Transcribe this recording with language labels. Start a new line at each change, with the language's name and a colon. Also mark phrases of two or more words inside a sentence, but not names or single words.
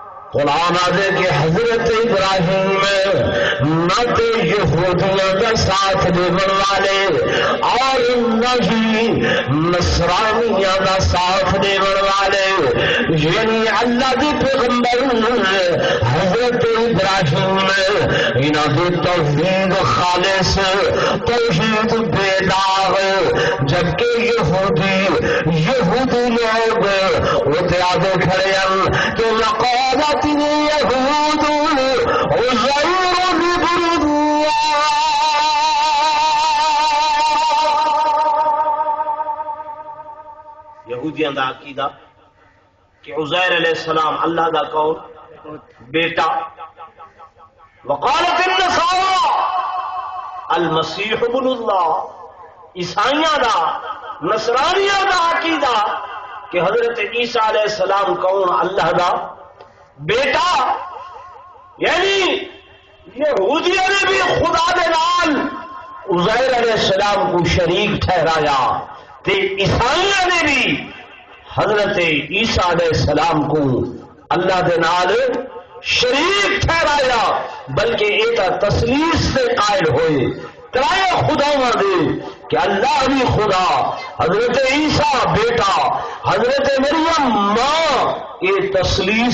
Urdu: قرآن آدھے کہ حضرت ابراہیم نہ تو یہودیوں کا ساتھ دینے والے اور نہ ہی نصرانیوں کا ساتھ دینے والے، یعنی اللہ کے پیغمبر حضرت ابراہیم انہوں نے توحید خالص توحید بے داغ، جبکہ یہودی لوگ وہ آگے کھڑے ہیں کہ
Arabic: وقالت اليهود عزير ابن الله،
Punjabi: یہودیاں دا عقیدہ کہ عزیر علیہ السلام اللہ دا کون بیٹا،
Arabic: وقالت النصارى المسیح ابن اللہ،
Punjabi: عیسائیاں دا نصرانیاں دا عقیدہ کہ حضرت عیسیٰ علیہ السلام کون اللہ دا بیٹا، یعنی یہودیوں نے بھی خدا دے نال عزیر علیہ السلام کو شریک ٹھہرایا، تے عیسائیوں نے بھی حضرت عیسیٰ علیہ السلام کو اللہ دے نال شریک ٹھہرایا، بلکہ ایک تسلیس سے قائل ہوئے ترائے خداواں دے کہ اللہ بھی خدا، حضرت عیسیٰ بیٹا، حضرت مریم ماں، یہ تسلیس